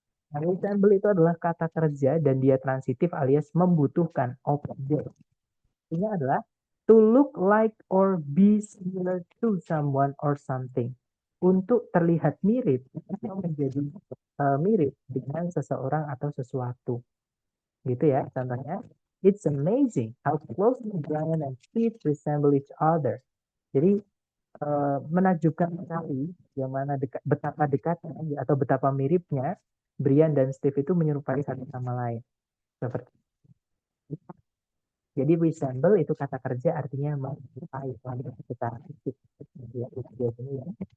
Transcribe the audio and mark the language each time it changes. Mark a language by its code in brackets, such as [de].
[id] Nah, resemble itu adalah kata kerja dan dia transitif alias membutuhkan objek. Ini adalah [en] to look like or be similar to someone or something. [id] Untuk terlihat mirip atau menjadi mirip dengan seseorang atau sesuatu. Gitu ya, contohnya. [en] It's amazing how closely Brian and Steve resemble each other. [id] Jadi menakjubkan sekali yang mana betapa dekatnya atau betapa miripnya Brian dan Steve itu menyerupai satu sama lain. Seperti jadi resemble itu kata kerja artinya menyerupai secara fisik. Ya, itu biasanya ya.